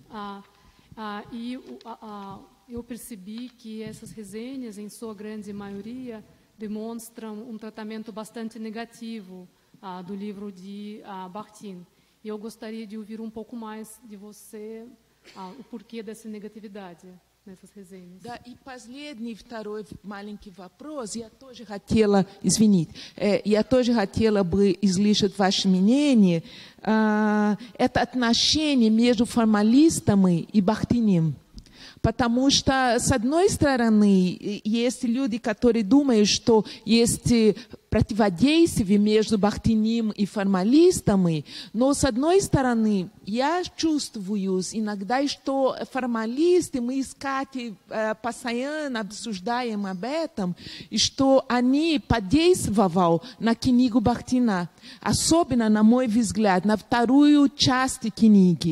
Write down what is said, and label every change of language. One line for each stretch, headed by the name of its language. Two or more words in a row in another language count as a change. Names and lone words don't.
Portuguese: Eu percebi que essas resenhas, em sua grande maioria, demonstram um tratamento bastante negativo do livro de Bakhtin. E eu gostaria de ouvir um pouco mais de você o porquê dessa negatividade нessas resenhas.
Russian: Да, и последний, второй маленький вопрос. Я тоже хотела, извините, я тоже хотела бы излишать ваше мнение. Это отношение между формалистами и Бахтиним. Потому что, с одной стороны, есть люди, которые думают, что есть противодействие между Бахтиним и формалистами, но, с одной стороны, я чувствую иногда, что формалисты, мы искать постоянно обсуждаем об этом, и что они подействовали на книгу Бахтина, особенно, на мой взгляд, на вторую часть книги.